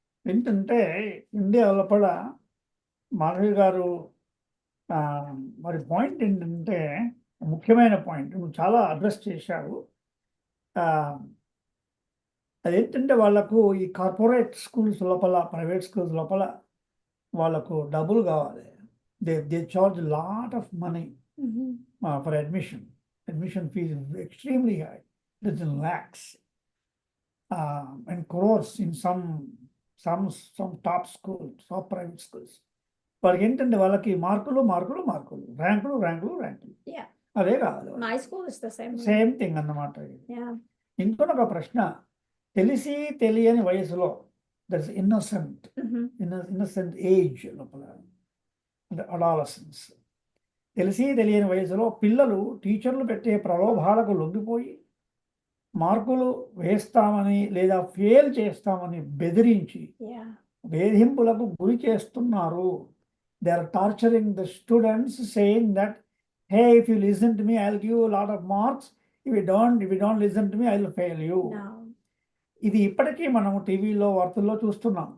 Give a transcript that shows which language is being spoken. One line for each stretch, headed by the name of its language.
Telugu: ఏంటంటే ఇండియా లోపల మాధవి గారు మరి పాయింట్ ఏంటంటే ముఖ్యమైన పాయింట్ నువ్వు చాలా అడ్రస్ చేశావు. అదేంటంటే వాళ్ళకు ఈ కార్పొరేట్ స్కూల్స్ లోపల ప్రైవేట్ స్కూల్స్ లోపల వాళ్ళకు డబ్బులు కావాలి.
English: They charge lot of money for admission. Admission fees is extremely high. It's in lakhs and crores in some top schools, top private schools.
Telugu: వాళ్ళకి ఏంటంటే వాళ్ళకి మార్కులు ర్యాంకులు అదే కావాలి.
English: My school is the same. Same thing అన్నమాట.
Telugu: ఇంకొక ప్రశ్న, తెలిసి తెలియని వయసులో
English: that's innocent age
Telugu: లోపల అడాలసెన్స్, తెలిసి తెలియని వయసులో పిల్లలు టీచర్లు పెట్టే ప్రలోభాలకు లొంగిపోయి మార్కులు వేస్తామని లేదా ఫెయిల్ చేస్తామని బెదిరించి వేధింపులకు గురి చేస్తున్నారు.
English: They are torturing the students saying that, hey, if you listen to me, I'll give you a lot of marks. If you don't listen to me, I'll fail you.
Telugu: ఇది ఇప్పటికీ మనం టీవీలో వార్తల్లో చూస్తున్నాం.